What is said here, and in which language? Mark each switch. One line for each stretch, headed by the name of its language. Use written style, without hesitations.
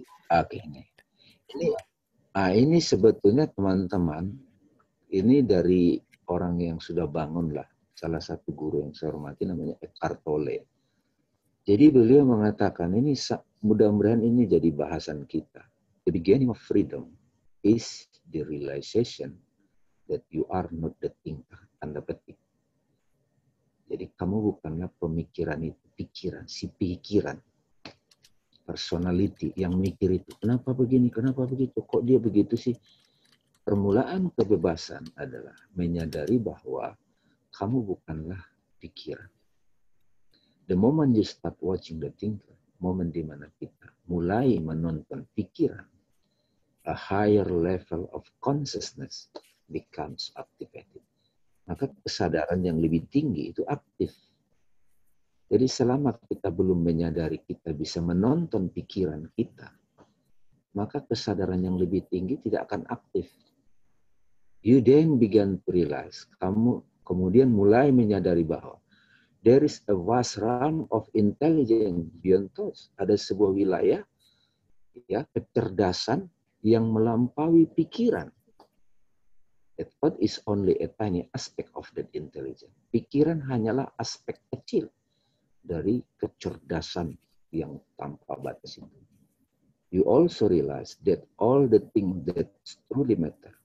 Indonesian: Oke, ini sebetulnya teman-teman, ini dari orang yang sudah bangun lah, salah satu guru yang saya hormati namanya Eckhart Tolle. Jadi beliau mengatakan ini, mudah-mudahan ini jadi bahasan kita.
English: The beginning of freedom is the realization that you are not the thinker,
Indonesian: tanda petik. Jadi kamu bukanlah pemikiran itu, pikiran, si pikiran. Personality yang mikir itu, kenapa begini, kenapa begitu, kok dia begitu sih? Permulaan kebebasan adalah menyadari bahwa kamu bukanlah pikiran.
English: The moment you start watching the thinker,
Indonesian: momen di mana kita mulai menonton pikiran,
English: a higher level of consciousness becomes activated.
Indonesian: Maka kesadaran yang lebih tinggi itu aktif. Jadi selama kita belum menyadari kita bisa menonton pikiran kita, maka kesadaran yang lebih tinggi tidak akan aktif.
English: You then begin to realize,
Indonesian: kamu kemudian mulai menyadari bahwa
English: there is a vast realm of intelligence beyond thoughts.
Indonesian: Ada sebuah wilayah, ya, kecerdasan yang melampaui pikiran.
English: That thought is only a tiny aspect of that intelligence.
Indonesian: Pikiran hanyalah aspek kecil dari kecerdasan yang tanpa batas itu.
English: You also realize that all the things that truly matter.